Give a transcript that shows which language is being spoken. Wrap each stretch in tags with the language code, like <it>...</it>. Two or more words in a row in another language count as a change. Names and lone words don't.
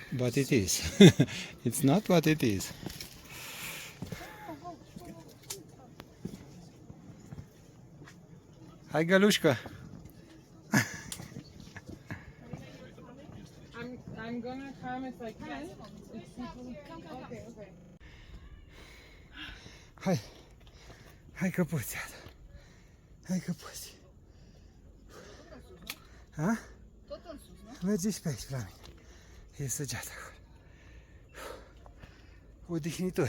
<en>but it is. It's not what it is. Hai, Gălușcă! I'm gonna come if I can. Okay, okay.</en> <ro>Hai! Hai că poți, Ada. Hai că poți. Ha? Tot în sus, nu? Mergi și pe aici, la mine. E săgeata acolo. Odihnitor.</ro>